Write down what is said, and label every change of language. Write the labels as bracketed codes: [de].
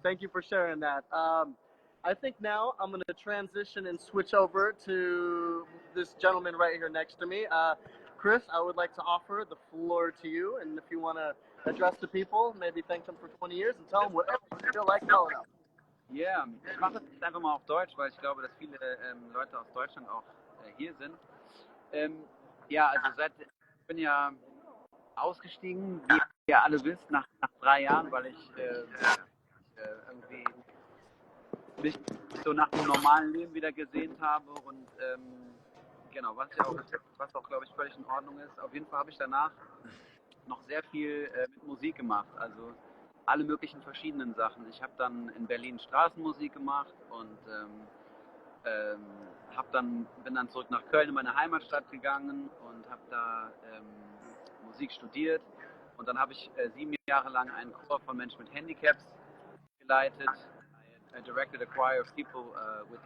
[en] Thank you for sharing that. I think now I'm going to transition and switch over to this gentleman right here next to me. Chris, I would like to offer the floor to you. And if you want to address the people, maybe thank them for 20 years and tell them whatever you feel like telling them. [de] Ja, ich mache das jetzt einfach mal auf Deutsch, weil ich glaube, dass viele Leute aus Deutschland auch hier sind. Ja, also ich bin ja ausgestiegen, wie ihr alle wisst, nach 3 Jahren, weil ich irgendwie mich so nach dem normalen Leben wieder gesehnt habe und genau, was auch glaube ich völlig in Ordnung ist. Auf jeden Fall habe ich danach noch sehr viel mit Musik gemacht, also alle möglichen verschiedenen Sachen. Ich habe dann in Berlin Straßenmusik gemacht und bin dann zurück nach Köln in meine Heimatstadt gegangen und habe da Musik studiert. Und dann habe ich 7 Jahre lang einen Chor von Menschen mit Handicaps geleitet. [en] I directed a choir of people with